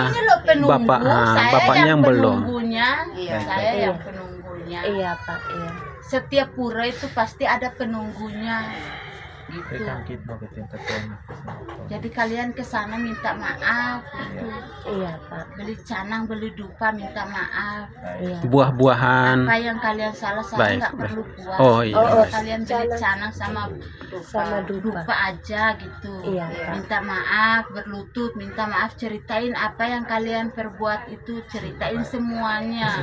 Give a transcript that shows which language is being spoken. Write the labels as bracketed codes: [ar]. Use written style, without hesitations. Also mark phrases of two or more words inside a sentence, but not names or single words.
[id] saya ini loh penunggu, Bapak, saya bapaknya yang belum. penunggunya. Iya. Saya Iya. yang penunggunya. Iya, Pak. Iya. Setiap pura itu pasti ada penunggunya. Gitu. Kan kita mau ke tingkat tanah. Jadi kalian ke sana minta maaf. Gitu. Iya, Pak. Beli canang, beli dupa, minta maaf. Iya. Buah-buahan. Apa yang kalian salah, saya Baik, nggak baik. perlu puas. Oh, iya. Kalian beli canang sama Sama dupa. dupa aja gitu. Iya, Pak. Minta maaf, berlutut, minta maaf, ceritain apa yang kalian perbuat itu, ceritain semuanya.